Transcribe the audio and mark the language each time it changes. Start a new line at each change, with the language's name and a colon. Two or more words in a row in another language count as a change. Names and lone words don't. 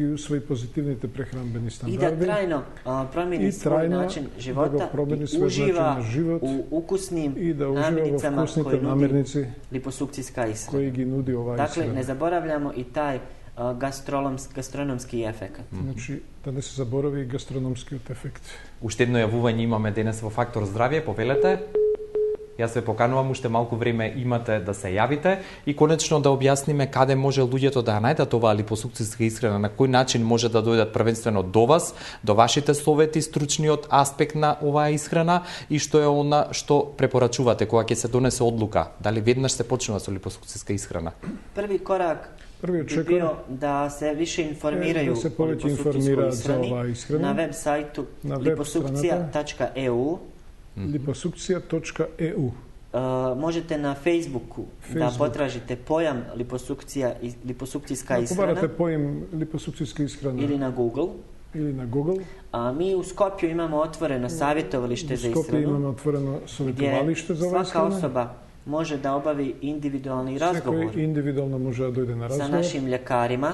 Serbian: i da trajno promijeni svoj način života i uživa u ukusnim namirnicama koje nudi liposukcijska ishrana. Dakle, ne zaboravljamo i taj gastronomski efekt.
Macedonian: Значи, да не се заборави гастрономски ефект. Уште едно јавување имаме денес во Фактор здравје, повелете. Јас ве поканувам, уште малку време имате да се јавите и конечно да објасниме каде може луѓето да најдат оваа липосукцијска исхрана, на кој начин може да дојдат првенствено до вас, до вашите совети, стручниот аспект на оваа исхрана и што е она што препорачувате кога ќе се донесе одлука, дали веднаш се почнува со липосукцијска исхрана?
Serbian: Први корак би био да се више информирају о липосукцијскoj исхрани на веб сајту liposukcija.eu. liposukcija.eu. Možete na Facebooku da potražite pojam liposukcijska ishrana. Ako pojam liposukcijska ishrana. Ili na Google. Mi u Skopju imamo otvoreno savjetovalište za ishranu. Gdje svaka osoba može da obavi individualni razgovor sa našim ljekarima.